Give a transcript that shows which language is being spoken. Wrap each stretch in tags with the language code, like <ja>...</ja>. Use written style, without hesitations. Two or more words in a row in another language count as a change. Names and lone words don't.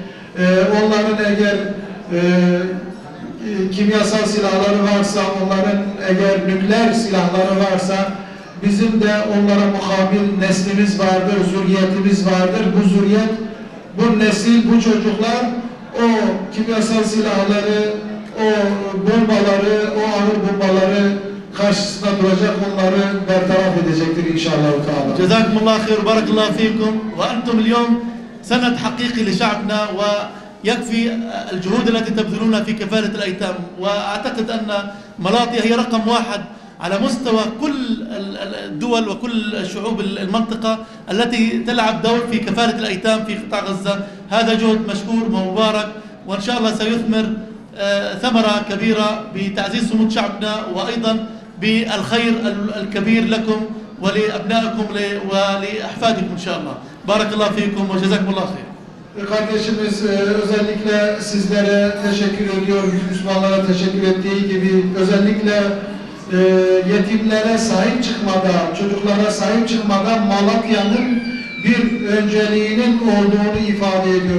<tr>Onların eğer kimyasal silahları varsa, onların eğer nükleer silahları varsa, bizim de onlara mukabil neslimiz vardır, zürriyetimiz vardır. Bu zürriyet, bu nesil, bu çocuklar o kimyasal silahları, o bombaları, o ağır bombaları karşısında duracak, onları bertaraf edecektir inşallah.</tr> <ar>جزاكم الله خير وبارك الله فيكم. وأنتم اليوم سند حقيقي لشعبنا ويكفي الجهود التي تبذلونها في كفالة الأيتام. وأعتقد أن ملاطيا هي رقم واحد على مستوى كل الدول وكل شعوب المنطقة التي تلعب دور في كفالة الأيتام في قطاع غزة. هذا جهد مشكور ومبارك، وإن شاء الله سيثمر ثمرة كبيرة بتعزيز صمود شعبنا وأيضا بالخير الكبير لكم ولأبنائكم ولأحفادكم إن شاء الله. بارك الله فيكم وجزاكم الله خير.</ar> <tr>Kardeşimiz özellikle sizlere teşekkür ediyor, Müslümanlara teşekkür ettiği gibi özellikle yetimlere sahip çıkmada, çocuklara sahip çıkmada Malatya'nın bir önceliğinin olduğunu ifade ediyor.</tr>